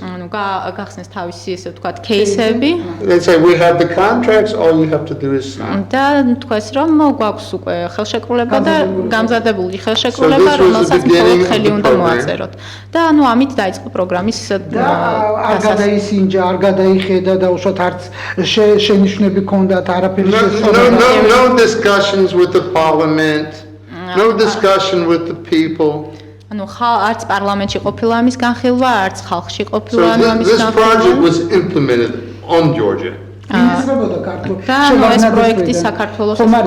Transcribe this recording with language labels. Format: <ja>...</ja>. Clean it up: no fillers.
<ka>ანუ გახსნეს თავისი ესე ვთქვათ кейსები.</ka> <en>They say we have the contracts, all you have to do is sign.</en> <ka>და თქვეს რომ გვაქვს უკვე ხელშეკრულება და გამზადებული ხელშეკრულება, რომელსაც მხოლოდ ხელი უნდა მოაწეროთ. და ანუ ამით დაიწყო პროგრამის და არ გადაისინჯა, არ გადაიხედა და უშოთ არც შენიშვნები ჰქონდათ, არაფერი შესწორება.</ka> <en>No discussions with the parliament. No discussion with the people.</en> <ka>ანუ არც პარლამენტში ყოფილა ამის განხილვა, არც ხალხში ყოფილა ამის</ka> <en>This</en> <ka>განხილვა.</ka> <en>project was implemented on Georgia.</en> <ka>ინიცირებოდა ქართულ და ნუ ეს პროექტი საქართველოს</ka>